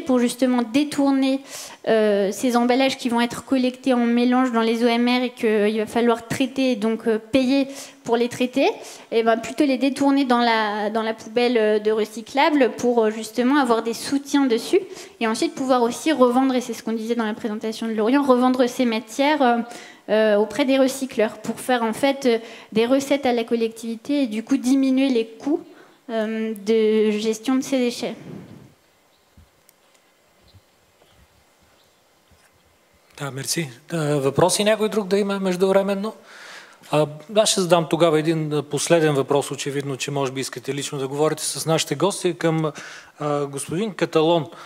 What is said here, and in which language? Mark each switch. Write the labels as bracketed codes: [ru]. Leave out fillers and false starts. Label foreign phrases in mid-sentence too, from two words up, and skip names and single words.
[fr] pour justement détourner ces emballages qui vont être collectés en mélange dans les OMR et qu'il va falloir traiter et donc payer pour les traiter, et plutôt les détourner dans la poubelle de recyclable pour justement avoir des soutiens dessus et ensuite pouvoir aussi revendre, et c'est ce qu'on disait dans la présentation de Lorient, revendre ces matières auprès des recycleurs pour faire en fait des recettes à la collectivité et du coup diminuer les coûts de gestion de ces déchets. [bg] Да, мерси. Въпроси някой друг да има междувременно? Аз ще задам тогава един последен въпрос, очевидно, че може би искате лично да говорите с нашите гости, към господин Каталон.